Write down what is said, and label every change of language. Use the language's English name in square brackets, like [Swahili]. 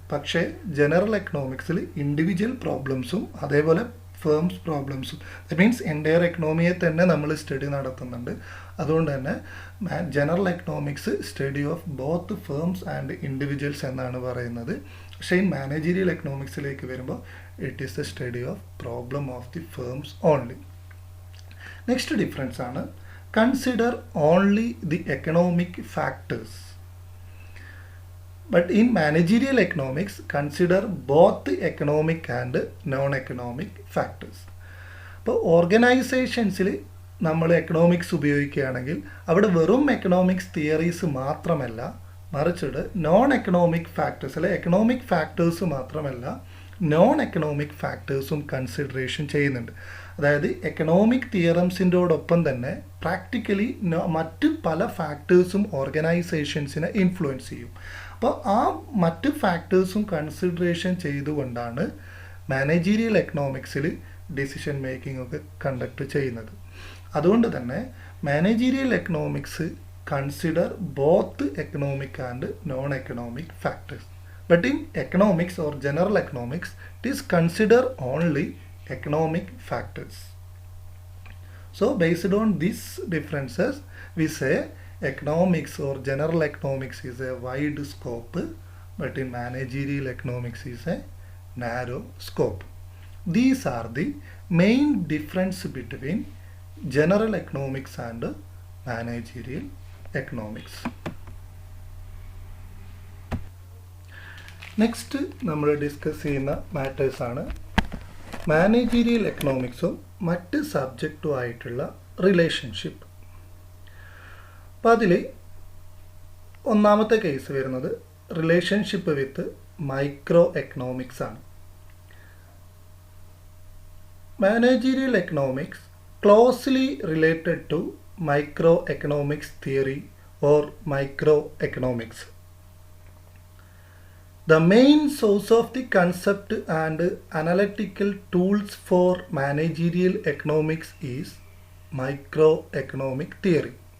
[Malayalam] പക്ഷേ general എക്കണോമിക്സിൽ individual പ്രോബ്ലംസും അതേപോലെ firms പ്രോബ്ലംസും, [English] that means [Malayalam] entire എക്കണോമിയെ തന്നെ നമ്മൾ സ്റ്റഡി നടത്തുന്നുണ്ട്. അതുകൊണ്ട് തന്നെ general economics [English] study of both firms and individuals [Malayalam] എന്നാണ് പറയുന്നത്. പക്ഷേ ഈ മാനേജീരിയൽ എക്കണോമിക്സിലേക്ക് വരുമ്പോൾ [English] It is the study of problem of the firms only. Next difference ആണ് consider only the economic factors, but in managerial economics consider both economic and non-economic factors. [Malayalam] അപ്പോൾ ഓർഗനൈസേഷൻസിൽ നമ്മൾ economics ഉപയോഗിക്കുകയാണെങ്കിൽ അവിടെ വെറും എക്കണോമിക്സ് തിയറീസ് മാത്രമല്ല, മറിച്ചിട്ട് non economic factors അല്ലെ economic factors മാത്രമല്ല നോൺ എക്കണോമിക് ഫാക്ടേഴ്സും കൺസിഡറേഷൻ ചെയ്യുന്നുണ്ട്. അതായത് എക്കണോമിക് തിയറംസിൻ്റെയോടൊപ്പം തന്നെ പ്രാക്ടിക്കലി മറ്റ് പല ഫാക്ടേഴ്സും ഓർഗനൈസേഷൻസിനെ ഇൻഫ്ലുവൻസ് ചെയ്യും. അപ്പോൾ ആ മറ്റ് ഫാക്ടേഴ്സും കൺസിഡറേഷൻ ചെയ്തുകൊണ്ടാണ് മാനേജീരിയൽ എക്കണോമിക്സിൽ ഡിസിഷൻ മേക്കിംഗ് ഒക്കെ കണ്ടക്ട് ചെയ്യുന്നത്. അതുകൊണ്ട് തന്നെ [English] Managerial economics consider both economic and non economic factors, but in economics or general economics it is consider only economic factors. So based on these differences, we say economics or general economics is a wide scope, but in managerial economics is a narrow scope. These are the main difference between general economics and managerial economics. [Malayalam] Next നമ്മൾ discuss ചെയ്യുന്ന മാറ്റേഴ്സാണ് managerial എക്കണോമിക്സും മറ്റ് സബ്ജക്റ്റും ആയിട്ടുള്ള relationship. അപ്പോൾ അതിൽ ഒന്നാമത്തെ case വരുന്നത് relationship with micro economics ആണ്. [English] Managerial economics closely related to micro economics theory or micro economics. The main source of the concept and analytical tools for managerial economics is microeconomic theory.